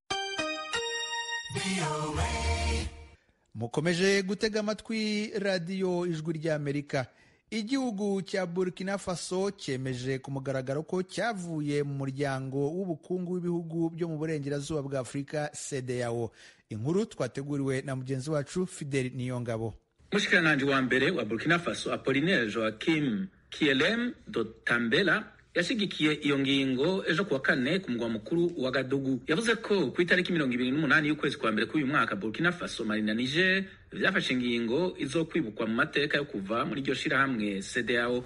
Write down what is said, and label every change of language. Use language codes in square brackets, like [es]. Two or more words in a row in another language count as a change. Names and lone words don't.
[rn] Mukomeje gutega amatwi radiyo Ijwi ry'Amerika. Igihugu cya Burkina Faso cyemeje ku mugaragaro ko cyavuye mu muryango w'ubukungu w'ibihugu byo mu burengerazuba bwa Afurika CEDEAO. inkuru twateguriwe na mugenzi wacu Fidel Niyongabo. Mushikiranganje wa mbere wa Burkina Faso Apollinaire Joachim Kielem Dotambela yashigikiye iyo ngingo ejo kuwa kane ku mugwa mukuru wa Gadugu. Yavuze ko ku itariki 28 y'ukwezi kwa mbere k'uyu mwaka Burkina Faso, Mali na Niger vyafashe ingingo izokwibukwa mu mateka yo kuva muri iryo shirahamwe CEDEAO.